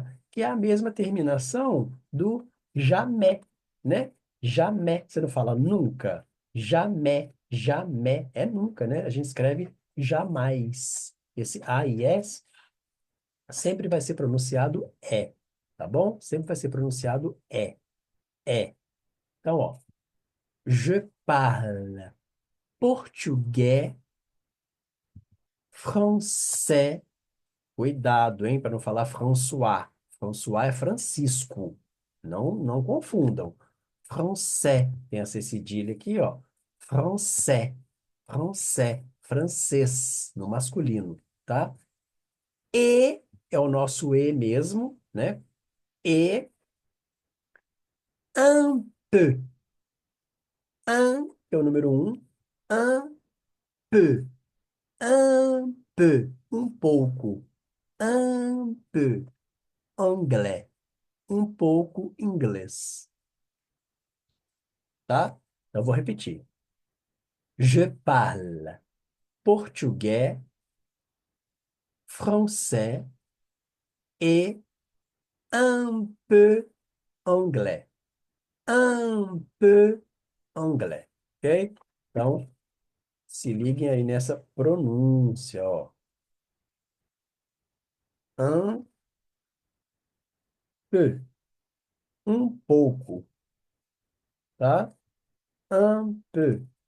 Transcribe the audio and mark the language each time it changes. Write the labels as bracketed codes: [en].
[pt] Que é a mesma terminação do jamais, né? Jamais. Você não fala nunca. Jamais. Jamais. É nunca, né? A gente escreve jamais. Esse AIS sempre vai ser pronunciado é. Tá bom? Sempre vai ser pronunciado é. É. Então, ó. [fr] Je parle português, français. [pt] Cuidado, hein, para não falar François. François é Francisco. Não confundam. Français. Tem essa cedilha aqui, ó. Français. Français. Francês, no masculino, tá? E é o nosso E mesmo, né? E [fr] un peu. [pt] Un é o número um. [fr] Un peu. Un peu. [pt] Um pouco. [fr] Un peu. Anglais. [pt] Um pouco inglês. Tá? Eu vou repetir. [fr] Je parle portugais, français et un peu anglais. Un peu anglais. Ok? [pt] Então, se liguem aí nessa pronúncia, ó. [fr] Un peu. [pt] Um pouco, tá? Un peu.